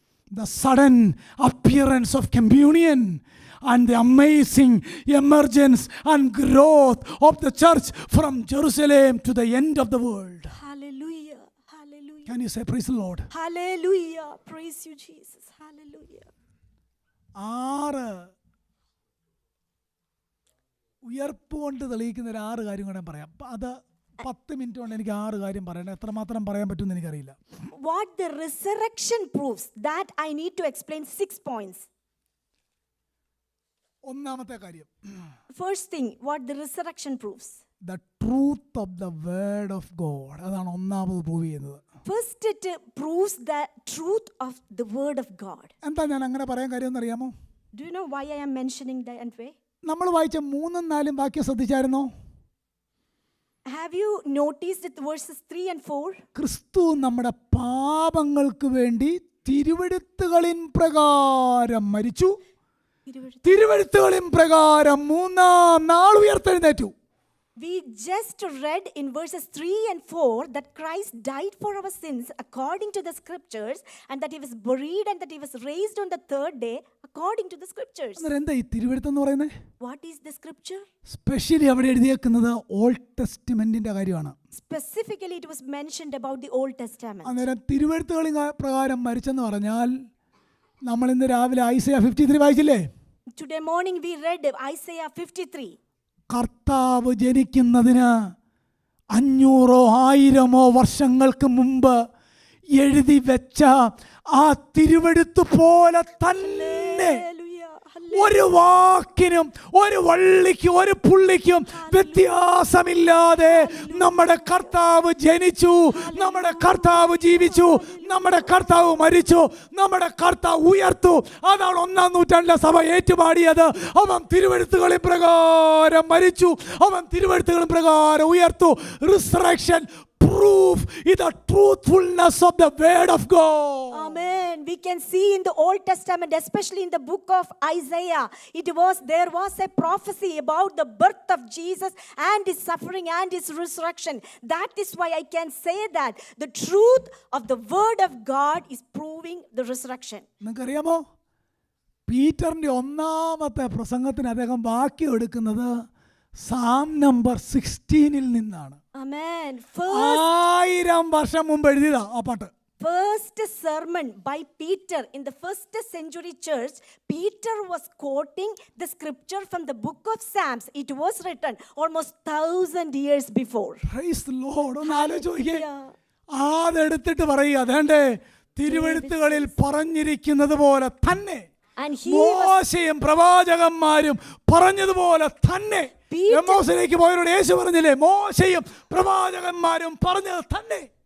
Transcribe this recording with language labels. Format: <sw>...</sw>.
<en>The sudden appearance of communion and the amazing emergence and growth of the church from Jerusalem to the end of the world. Hallelujah. Hallelujah. Can you say praise the Lord? Hallelujah. Praise you, Jesus. Hallelujah.</en> <ml>6 ഉയർപ്പ് കൊണ്ട് തെളിയിക്കുന്ന ഒരു 6 കാര്യം കൂടെ പറയാം. അത് 10 minute കൊണ്ട് എനിക്ക് 6 കാര്യം പറയണം. എത്രമാത്രം പറയാൻ പറ്റുമെന്ന് എനിക്കറിയില്ല.</ml> <en>What the resurrection proves, that I need to explain 6 points.</en> <ml>ഒന്നാമത്തെ കാര്യം,</ml> <en>First thing, what the resurrection proves. the truth of the word of God.</en> <ml>അതാണ് ഒന്നാമത് പ്രൂവ് ചെയ്യുന്നത്.</ml> <en>First, it proves the truth of the word of God.</en> <ml>എന്താ ഞാൻ അങ്ങനെ പറയാൻ കാര്യം എന്നറിയാമോ?</ml> <en>Do you know why I am mentioning that way?</en> <ml>നമ്മൾ വായിച്ച 3ഉം 4ഉം വാക്യം ശ്രദ്ധിച്ചായിരുന്നോ?</ml> <en>Have you noticed it, verses 3 and 4?</en> <ml>ക്രിസ്തു നമ്മുടെ പാപങ്ങൾക്ക് വേണ്ടി തിരുവെഴുത്തുകളിൻ പ്രകാരം മരിച്ചു, തിരുവെഴുത്തുകളിൻ പ്രകാരം 3-ാം നാൾ ഉയർത്തെഴുന്നേറ്റു.</ml> <en>We just read in verses 3 and 4 that Christ died for our sins according to the scriptures, and that he was buried and that he was raised on the 3rd day according to the scriptures.</en> <ml>അന്നേരം എന്താ ഈ തിരുവെഴുത്തെന്ന് പറയുന്നത്?</ml> <en>What is the scripture?</en> <ml>Specially അവിടെ എഴുതിയേക്കുന്നത് old ടെസ്റ്റ്മെന്റിന്റെ കാര്യമാണ്.</ml> <en>Specifically, it was mentioned about the Old Testament.</en> <ml>അന്നേരം തിരുവെഴുത്തുകളിൻ പ്രകാരം മരിച്ചെന്ന് പറഞ്ഞാൽ നമ്മൾ ഇന്ന് രാവിലെ Isaiah 53 വായിച്ചില്ലേ?</ml> <en>Today morning we read Isaiah 53.</en> <ml>കർത്താവ് ജനിക്കുന്നതിന് 500-1000 വർഷങ്ങൾക്ക് മുമ്പ് എഴുതി വെച്ച ആ തിരുവെഴുത്ത് പോലെ തന്നെ</ml> <en>Hallelujah. Hallelujah.</en> <ml>ഒരു വാക്കിനും ഒരു വള്ളിക്കും ഒരു പുള്ളിക്കും വ്യത്യാസമില്ലാതെ നമ്മുടെ കർത്താവ് ജനിച്ചു, നമ്മുടെ കർത്താവ് ജീവിച്ചു, നമ്മുടെ കർത്താവ് മരിച്ചു, നമ്മുടെ കർത്താവ് ഉയർത്തു. അതാണ് 1-ാം നൂറ്റാണ്ടിലെ സഭ ഏറ്റുപാടിയത്. അവൻ തിരുവെഴുത്തുകളിൻ പ്രകാരം മരിച്ചു, അവൻ തിരുവെഴുത്തുകളിൻ പ്രകാരം ഉയർത്തു.</ml> <en>Resurrection proof is the truthfulness of the word of God. Amen. We can see in the Old Testament, especially in the book of Isaiah, there was a prophecy about the birth of Jesus and his suffering and his resurrection. That is why I can say that the truth of the word of God is proving the resurrection.</en> <ml>നിങ്ങൾക്കറിയാമോ, പീറ്ററിന്റെ 1-ാമത്തെ പ്രസംഗത്തിന് അദ്ദേഹം വാക്യം എടുക്കുന്നത് Psalm number 16 നിന്നാണ്.</ml> <en>Amen.</en> <ml>1000 വർഷം മുമ്പ് എഴുതിയതാ ആ പാട്ട്.</ml> <en>First sermon by Peter in the first century church, Peter was quoting the scripture from the book of Psalms. It was written almost 1000 years before. Praise the Lord.</en> <ml>ഒന്ന് ആലോചിച്ച് നോക്കിയേ.</ml> <en>Yeah.</en> <ml>അതെടുത്തിട്ട് പറയുക, അതേണ്ടേ തിരുവെഴുത്തുകളിൽ പറഞ്ഞിരിക്കുന്നത് പോലെ തന്നെ,</ml> <en>And he</en> <ml>മോശയും പ്രവാചകന്മാരും പറഞ്ഞതുപോലെ തന്നെ. എമ്മോസിലേക്ക് പോയവരോട് യേശു പറഞ്ഞില്ലേ, മോശയും പ്രവാചകന്മാരും പറഞ്ഞത് തന്നെ.</ml>